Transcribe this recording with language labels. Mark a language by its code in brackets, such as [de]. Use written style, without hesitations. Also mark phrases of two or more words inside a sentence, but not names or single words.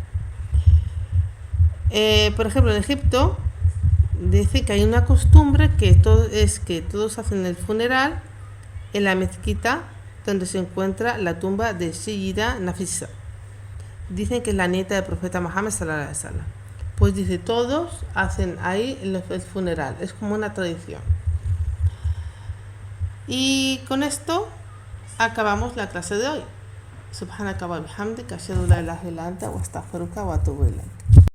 [es] Por ejemplo, en Egipto dice que hay una costumbre que todos hacen el funeral en la mezquita donde se encuentra la tumba de Sayyida Nafisa. Dicen que es la nieta del profeta Muhammad [ar] صلى الله عليه وسلم. [es] Pues dice, todos hacen ahí el funeral, es como una tradición. Y con esto acabamos la clase de hoy. [ar] سبحانك وبحمدك أشهد أن لا إله إلا أنت وأستغفرك وأتوب إليك.